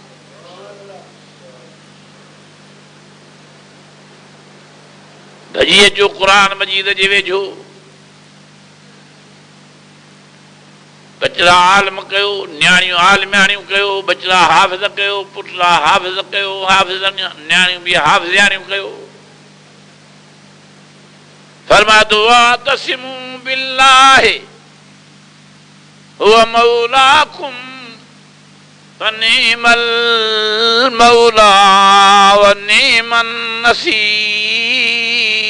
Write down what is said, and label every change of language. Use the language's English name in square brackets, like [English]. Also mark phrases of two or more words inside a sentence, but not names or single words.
[Sindhi] भॼी अचो क़ुरान मजीद जे वेझो, बचड़ा आलम कयो, न्याणियूं आलमियाणियूं कयो, बचड़ा हाफ़िज़ कयो, पुटड़ा हाफ़िज़ कयो, हाफ़िज़ न्याणियूं बि हाफ़िज़ियाणियूं कयो। [Arabic] फरमातो واعتصموا بالله هو مولاكم فنعم المولى ونعم النصير.